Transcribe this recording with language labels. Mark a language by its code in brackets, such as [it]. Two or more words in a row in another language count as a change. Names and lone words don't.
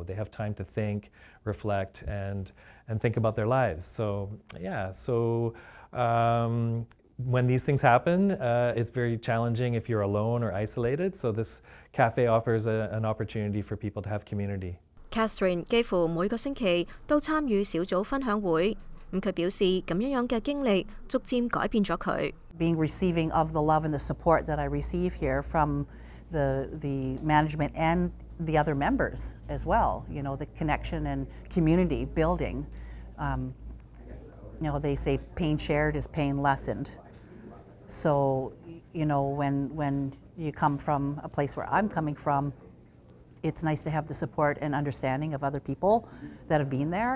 [en] They have time to think, reflect, and think about their lives. So, when these things happen, it's very challenging if you're alone or isolated. So this cafe offers an opportunity for people to have community. [yue] Catherine 幾乎每個星期都參與小組分享會，佢表示咁樣嘅經歷逐漸改變咗佢。 [en] Being receiving of the love and the support that I receive here from the management and the other members as well, the connection and community building. They say pain shared is pain lessened. So, when you come from a place where I'm coming from, it's nice to have the support and understanding of other people that have been there.